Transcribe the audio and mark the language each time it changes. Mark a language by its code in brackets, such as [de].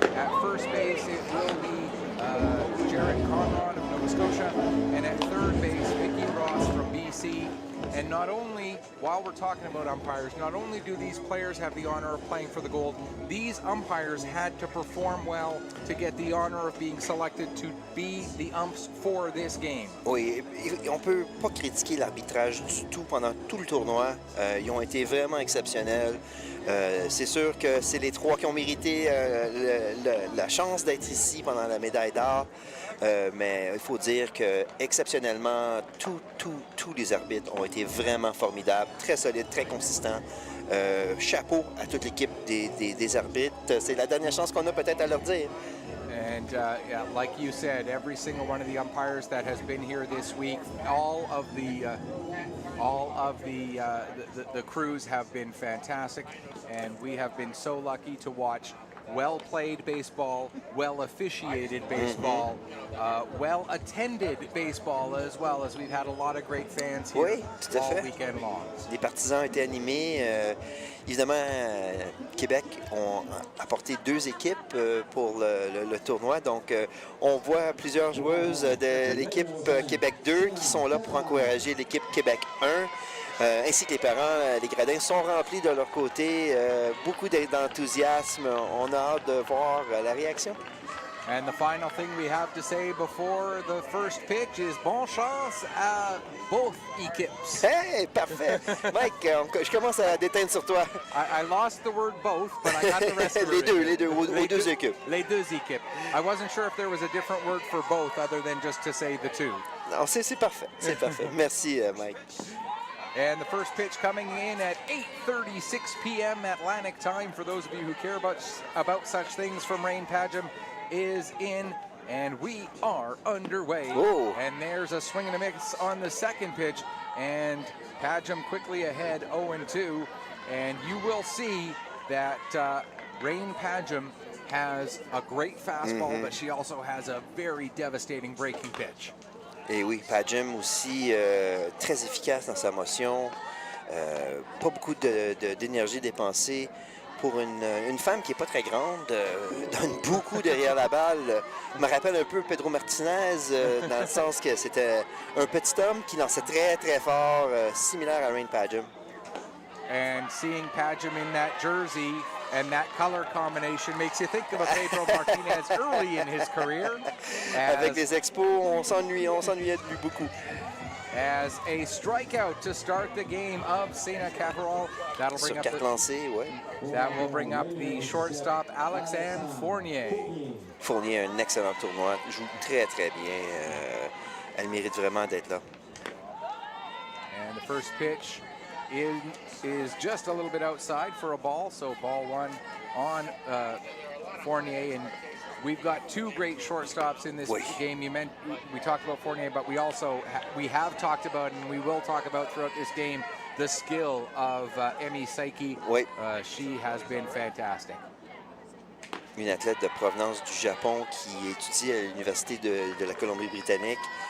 [en] At first base it will be Jared Conrad of Nova Scotia, and at third base Vicky Ross from BC. And not only, while we're talking about umpires, not only do these players have the honor of playing for the gold, these umpires had to perform well to get the honor of being selected to be the umps for this game. [fr] Oui, on peut pas critiquer l'arbitrage du tout pendant tout le tournoi. Ils ont été vraiment exceptionnels. C'est sûr que c'est les 3 qui ont mérité la chance d'être ici pendant la médaille d'or. Mais il faut dire que exceptionnellement, tous les arbitres ont été vraiment formidables, très solides, très consistants. Chapeau à toute l'équipe des arbitres. C'est la dernière chance qu'on a peut-être à leur dire. [en] And yeah, like you said, every single one of the umpires that has been here this week, all of the crews have been fantastic, and we have been so lucky to watch well-played baseball, well-officiated baseball, well-attended baseball as well, as we've had a lot of great fans here [fr] Oui, tout à [en] all [fr] fait. [en] weekend long. [fr] Les partisans ont été animés. Évidemment, Québec ont apporté 2 équipes pour le tournoi. Donc, on voit plusieurs joueuses de l'équipe Québec 2 qui sont là pour encourager l'équipe Québec 1. Ainsi que les parents, les gradins sont remplis de leur côté. Beaucoup d'enthousiasme. On a hâte de voir la réaction. [en] And the final thing we have to say before the first pitch is [fr] bonne chance à [en] both [fr] équipes. Hey, parfait! Mike, je commence à déteindre sur toi. [en] I lost the word both, but I got the rest of it. [fr] Les deux, aux 2 équipes. Les 2 équipes. [en] I wasn't sure if there was a different word for both other than just to say the 2. [fr] Non, c'est parfait, c'est parfait. Merci, Mike. [en] And the first pitch coming in at 8:36 p.m. Atlantic time, for those of you who care about such things, from Rain Padgham is in, and we are underway. Oh. And there's a swing and a miss on the second pitch, and Padgham quickly ahead 0-2, and you will see that Rain Padgham has a great fastball, but she also has a very devastating breaking pitch. [fr] Et oui, Padgham aussi très efficace dans sa motion, pas beaucoup d'énergie dépensée. Pour une femme qui n'est pas très grande, donne beaucoup derrière la balle. Me rappelle un peu Pedro Martinez, dans le sens que c'était un petit homme qui lançait très très fort, similaire à Rain Padgham. [en] And seeing Padgham in that jersey and that color combination makes you think of a Pedro Martinez early in his career. [fr] Avec les expos, on s'ennuyait de lui beaucoup. [en] As a strikeout to start the game of Sena Caparol. That'll bring [fr] Sur [en] up [fr] carte lancée, ouais. [en] that will bring up the shortstop Alexandre Fournier. [fr] Fournier un excellent tournoi, joue très très bien. elle mérite vraiment d'être là. [en] And the first pitch is just a little bit outside for a ball, so ball one on Fournier. And we've got two great shortstops in this game. We talked about Fournier, but we also we have talked about, and we will talk about throughout this game, the skill of Emi Saiki. She has been fantastic. [fr] Une athlète de provenance du Japon qui étudie à l'Université de la Colombie-Britannique.